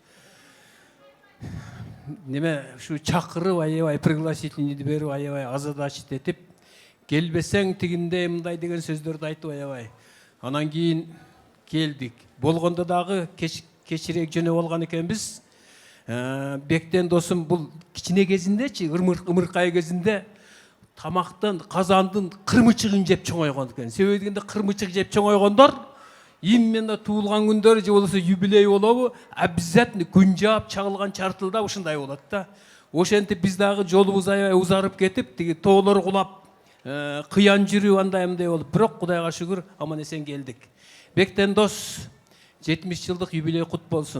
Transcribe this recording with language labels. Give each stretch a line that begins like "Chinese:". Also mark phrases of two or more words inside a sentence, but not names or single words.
Kyrgyz: Неме ушу чакырып, аябай пригласительныйды берип, аябай озадачить этип, келбесең тигинде мындай деген сөздөрдү айтып аябай. Анан кийин келдик. Болгондо дагы кечирээк жөнө болгон экенбиз. Бектен досум бул кичине кезиндечи, ымыркай кезинде тамактын, казандын кырмычыгын жеп чоңойгон экен. Себеби дегенде кырмычык жеп чоңойгондор именно
Kazakh: туылған күндері
Kyrgyz: же болса юбилей болобу обязательно күн жаап чагылган чартылда ушундай болот да. Ошентип биз дагы жолубуз аябай узарып кетип, тиги тоолор кулап, кыян жүрүү андай мындай болуп, бирок Кудайга шүгүр аман эсен келдик. Бектен дос 70 жылдык юбилей кут болсун.